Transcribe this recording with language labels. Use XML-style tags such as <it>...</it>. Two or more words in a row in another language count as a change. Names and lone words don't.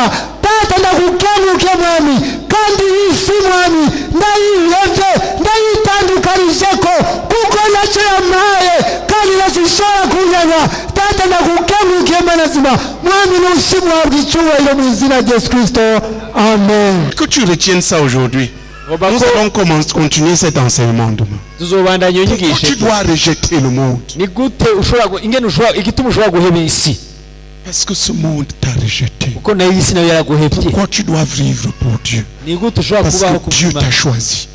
<rn>Data ndagukengurukiye mwami, kandi isi mwami ndayihevye, ndayitandukanije ko kuko nacyo yampaye kandi nasishobora kunyanya. Data ndagukengurukiye Mana nzima mwami, n'ushimwe habwa icyubahiro mu izina rya Yesu Kristo, amen.</rn> <fr>Que tu retiennes ça aujourd'hui. Nous allons continuer cet enseignement demain. Pourquoi tu dois rejeter le monde? Parce que ce monde t'a rejeté. Pourquoi tu dois vivre pour Dieu? Parce que Dieu t'a choisi.</fr>